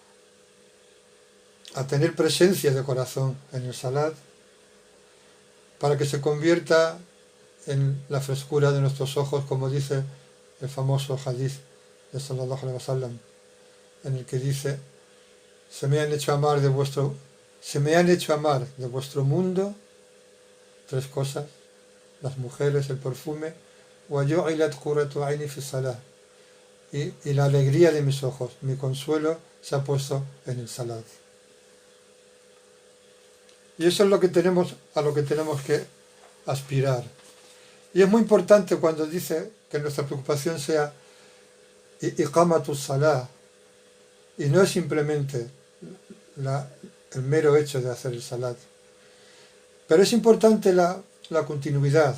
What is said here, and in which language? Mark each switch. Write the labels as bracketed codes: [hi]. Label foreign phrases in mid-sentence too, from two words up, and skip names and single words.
[es] tener presencia de corazón en el salat, para que se convierta en la frescura de nuestros ojos, como dice el famoso hadith de [ar] صلى الله عليه وسلم, [es] en el que dice: se me han hecho amar de vuestro mundo 3 cosas: las mujeres, el perfume, [ar] وَجُعِلَتْ قُرَّةُ عَيْنِي فِي الصَّلَاةِ, [es] y la alegría de mis ojos, mi consuelo, se ha puesto en el salat. Y eso es lo que tenemos, a lo que tenemos que aspirar. Y es muy importante cuando dice que nuestra preocupación sea [ar] إقامة الصلاة, [es] y no es simplemente el mero hecho de hacer el salat, pero es importante la continuidad.